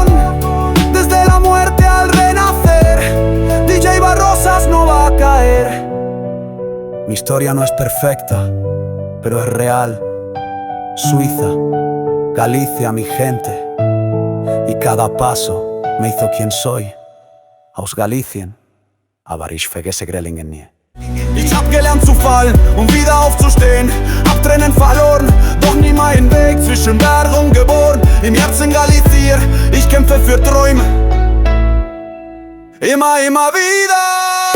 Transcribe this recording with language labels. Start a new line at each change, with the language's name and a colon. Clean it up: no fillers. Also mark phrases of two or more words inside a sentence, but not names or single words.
Spanish: Desde la muerte al renacer, DJ Barrosas no va a caer. Mi historia no es perfecta, pero es real. Suiza, Galicia, mi gente. Y cada paso me hizo quien soy.
German: Aus Galicien, aber ich vergesse Grelingen nie. Ich hab gelernt zu fallen, wieder aufzustehen. Abtrennen verloren, doch nie meinen Weg zwischen Bergen geboren. Im Herzen Galizier, ich kämpfe für Träume, immer wieder.